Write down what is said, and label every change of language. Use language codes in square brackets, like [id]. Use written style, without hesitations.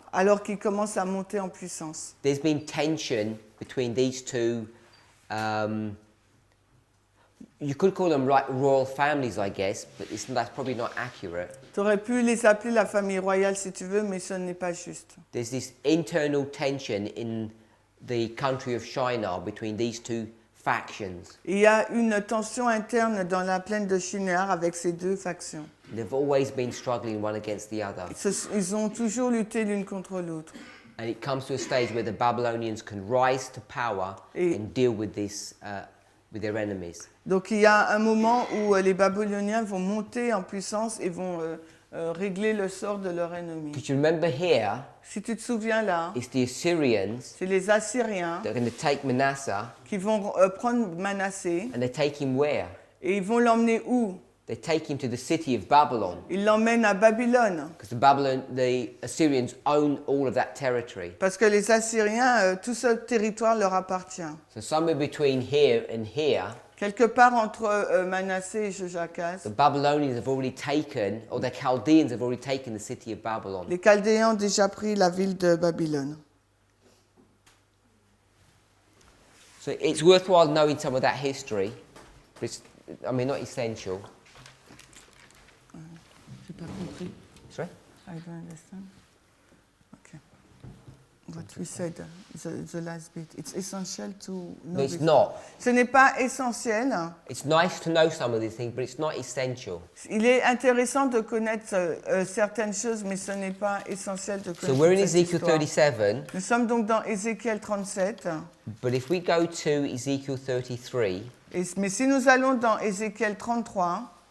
[fr] alors qu'ils commencent à monter en puissance. [en] There's been tension between these two. You could call them like royal families, I guess, but that's probably not accurate. [fr] Tu aurais pu les appeler la famille royale si tu veux, mais ce n'est pas juste. [en] There's this internal tension in the country of Shinar between these two factions. [fr] Il y a une tension interne dans la plaine de Shinar avec ces deux factions. [en] They've always been struggling one against the other. [fr] Ils ont toujours lutté l'une contre l'autre. [en] And it comes to a stage where the Babylonians can rise to power and deal with this, with their enemies. [fr] Donc il y a un moment où les Babyloniens vont monter en puissance et vont régler le sort de leur ennemi. [en] Because you remember here, [fr] Si tu te souviens là, [en] it's the Assyrians [fr] c'est les Assyriens [en] that are going to take Manasseh, [fr] qui vont prendre Manassé [en] and they take him where? [fr] et ils vont l'emmener où? [en] they take him to the city of Babylon. [fr] Ils l'emmènent à Babylone. [en] Because the Assyrians own all of that territory. [fr] Parce que les Assyriens, tout ce territoire leur appartient. [en] So somewhere between here and here, [fr] Quelque part entre Manassé et Joachaz, [en] the Babylonians have already taken, or the Chaldeans have already taken the city of Babylon. [fr] les Chaldéens ont déjà pris la ville de Babylone. [en] So it's worthwhile knowing some of that history, but it's, I mean, not essential. [fr] J'ai pas compris. [en] Sorry? I don't understand. Okay. What we said, the last bit. It's essential to know. No, it's this. not. [fr] Ce n'est pas essentiel. [en] It's nice to know some of these things, but it's not essential. [fr] Il est intéressant de connaître certaines choses, mais ce n'est pas essentiel de connaître [en] So we're in [fr] cette [en] Ezekiel [fr] histoire. [en] 37, [fr] Nous sommes donc dans Ézéchiel 37. [en] but if we go to Ezekiel 33, [fr] Mais si nous allons dans Ézéchiel 33,